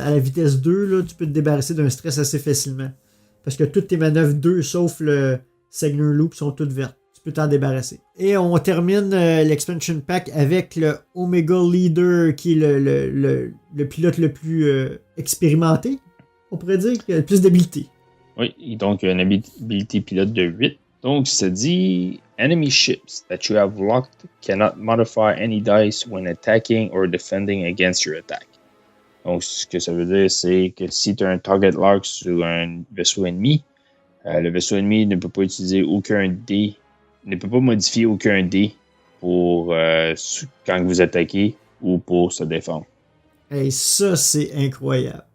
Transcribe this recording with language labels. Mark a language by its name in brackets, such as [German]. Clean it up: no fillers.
[French] À la vitesse 2, là, tu peux te débarrasser d'un stress assez facilement. Parce que toutes tes manœuvres 2, sauf le Segner Loop, sont toutes vertes. Tu peux t'en débarrasser. Et on termine l'expansion pack avec le Omega Leader, qui est le pilote le plus expérimenté. On pourrait dire qu'il a le plus d'habileté. Oui, donc il a une habilité pilote de 8. Donc, ça dit [English] Enemy ships that you have locked cannot modify any dice when attacking or defending against your attack. [French] Donc, ce que ça veut dire, c'est que si tu as un target lock sur un vaisseau ennemi, le vaisseau ennemi ne peut pas utiliser aucun dé, ne peut pas modifier aucun dé pour quand vous attaquez ou pour se défendre. Et ça, c'est incroyable.